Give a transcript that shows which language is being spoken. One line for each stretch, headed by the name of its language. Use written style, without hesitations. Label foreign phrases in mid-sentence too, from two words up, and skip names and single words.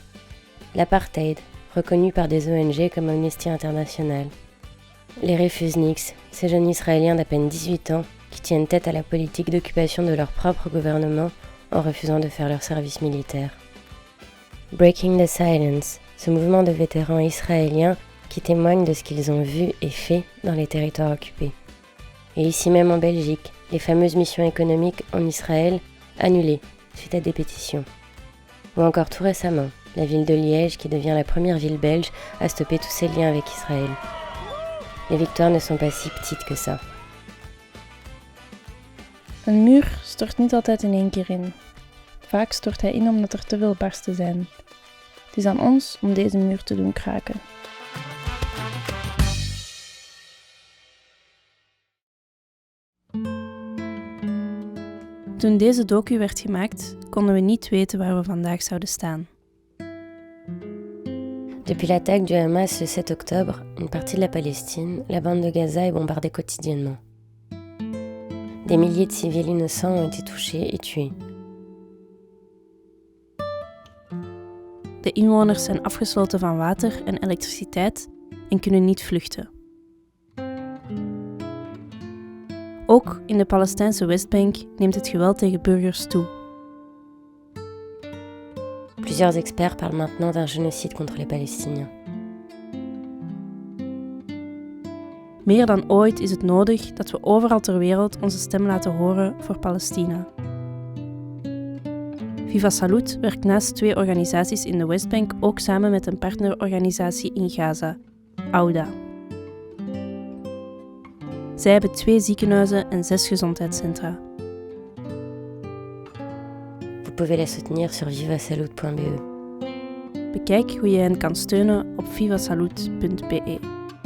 French: L'apartheid, reconnu par des ONG comme Amnesty International. Les Refusniks, ces jeunes Israéliens d'à peine 18 ans qui tiennent tête à la politique d'occupation de leur propre gouvernement en refusant de faire leur service militaire. Breaking the Silence, ce mouvement de vétérans israéliens qui témoignent de ce qu'ils ont vu et fait dans les territoires occupés. Et ici même en Belgique, les fameuses missions économiques en Israël annulées suite à des pétitions. Ou encore tout récemment, la ville de Liège qui devient la première ville belge à stopper tous ses liens avec Israël. Les victoires ne sont pas si petites que ça.
Dutch: Een muur stort niet altijd in één keer in. Vaak stort hij in omdat er te veel barsten zijn. Het is aan ons om deze muur te doen kraken. Toen deze docu werd gemaakt, konden we niet weten waar we vandaag zouden staan.
French: Depuis l'attaque du Hamas le 7 octobre, une partie de la Palestine, la bande de Gaza est bombardée quotidiennement. Des milliers de civils innocents ont été touchés et tués.
Dutch: De inwoners zijn afgesloten van water en elektriciteit en kunnen niet vluchten. Ook in de Palestijnse Westbank neemt het geweld tegen burgers toe.
French: Plusieurs experts parlent maintenant d'un génocide contre les Palestiniens.
Dutch: Meer dan ooit is het nodig dat we overal ter wereld onze stem laten horen voor Palestina. Viva Salud werkt naast 2 organisaties in de Westbank ook samen met een partnerorganisatie in Gaza, Ouda. Zij hebben 2 ziekenhuizen en 6 gezondheidscentra.
French: Vous pouvez les soutenir sur vivasalud.be.
Dutch: Bekijk hoe je hen kan steunen op vivasalud.be.